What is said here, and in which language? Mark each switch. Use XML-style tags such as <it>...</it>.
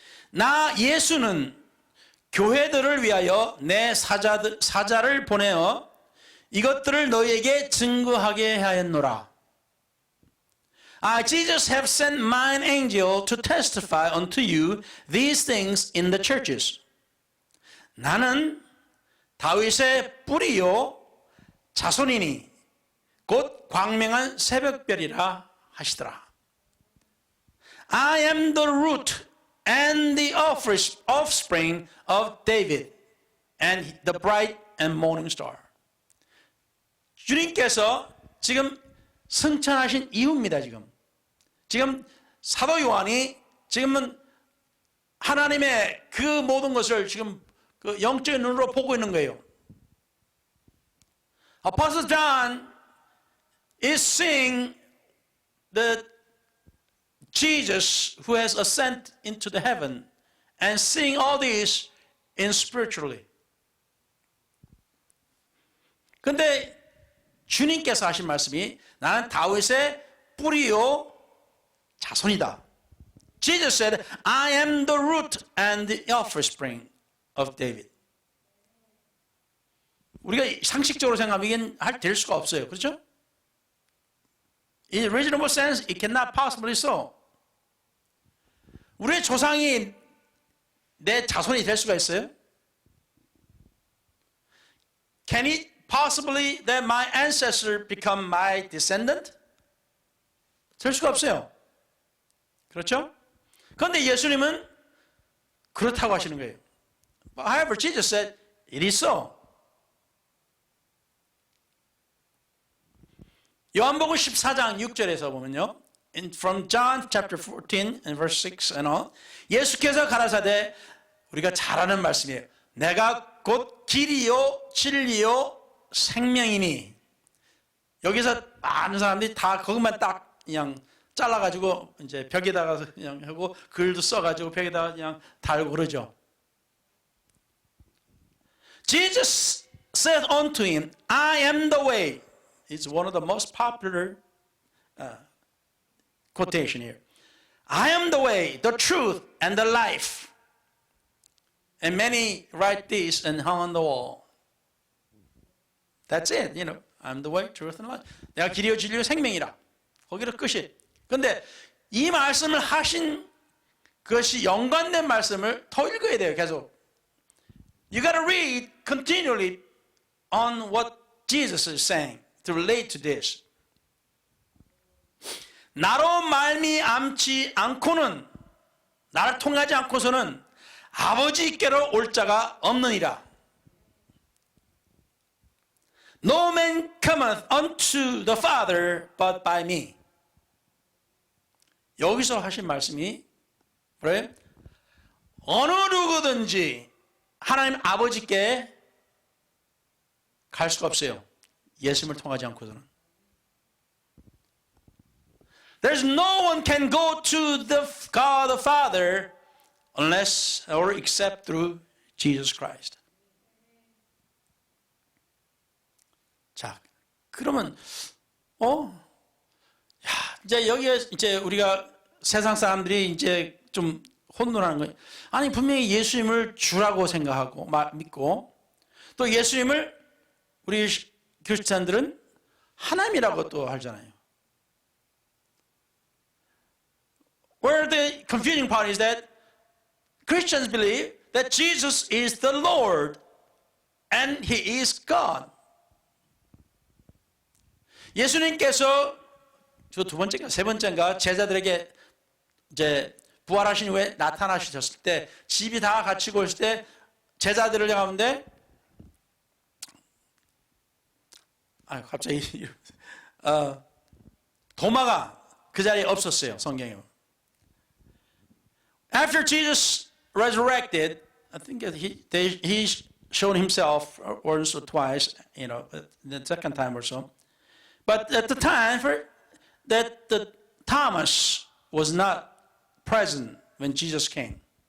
<ko>나 예수는 교회들을 위하여 내 사자를 보내어 이것들을 너희에게 증거하게 하였노라.</ko> <en>I, Jesus, have sent mine angel to testify unto you these things in the churches.</en> <ko>나는 다윗의 뿌리요 자손이니 곧 광명한 새벽별이라 하시더라.</ko> <en>I am the root and the offspring of David and the bright and morning star.</en> <ko>주님께서 지금 승천하신 이유입니다. 지금 사도 요한이 지금은 하나님의 그 모든 것을 지금 그 영적인 눈으로 보고 있는 거예요.</ko> <en>Apostle John is seeing the Jesus who has ascended into the heaven and seeing all this in spiritually.</en> <ko>근데 주님께서 하신 말씀이 나는 다윗의 뿌리요 자손이다.</ko> <en>Jesus said, I am the root and the offspring of David.</en> <ko>우리가 상식적으로 생각하면 될 수가 없어요. 그렇죠?</ko> <en>In reasonable sense, it cannot possibly so.</en> <ko>우리의 조상이 내 자손이 될 수가 있어요?</ko> <en>Can it possibly that my ancestor become my descendant?</en> <ko>될 수가 없어요. 그렇죠? 그런데 예수님은 그렇다고 하시는 거예요.</ko> <en>However, Jesus said, it is so.</en> <ko>요한복음 14장 6절에서 보면요.</ko> <en>From John chapter 14 and verse 6 and on.</en> <ko>예수께서 가라사대 우리가 잘 아는 말씀이에요. 내가 곧 길이요 진리요 생명이니. 여기서 많은 사람들이 다 그것만 딱 그냥 잘라가지고 이제 벽에다가 그냥 하고 글도 써가지고 벽에다가 그냥 달고 그러죠.</ko> <en>Jesus said unto him, I am the way. It's one of the most popular quotation here. I am the way, the truth, and the life. And many write this and hung on the wall. That's it, I'm the way, truth, and life.</en> <ko>내가 길이요 진리요 생명이라. 거기로 끝이. 그런데 이 말씀을 하신 그것이 연관된 말씀을 더 읽어야 돼요, 계속.</ko> <en>You got to read continually on what Jesus is saying to relate to this.</en> <ko>나로 말미암지 않고는, 나를 통하지 않고서는 아버지께로 올 자가 없느니라.</ko> <en>No man cometh unto the Father but by me.</en> <ko>여기서 하신 말씀이 그래요? 어느 누구든지 하나님 아버지께 갈 수가 없어요. 예수님을 통하지 않고서는.</ko> <en>There's no one can go to the God the Father unless or except through Jesus Christ.</en> <ko>자, 그러면 이제 여기에 이제 우리가 세상 사람들이 이제 좀 혼돈하는 거예요. 아니 분명히 예수님을 주라고 생각하고 믿고 또 예수님을 우리 크리스찬들은 하나님이라고 또 하잖아요.</ko> <en>Where the confusing part is that Christians believe that Jesus is the Lord and He is God.</en> <ko>예수님께서 저 두 번째인가 세 번째인가 제자들에게 이제 부활하신 후에 나타나셨을 때 집이 다 갇히고 있을 때 제자들을 향하는데 갑자기 도마가 그 자리에 없었어요. 성경에.</ko> <en>After Jesus resurrected, I think he showed himself once or twice, the second time or so. But at the time that Thomas was not present when Jesus came.</en>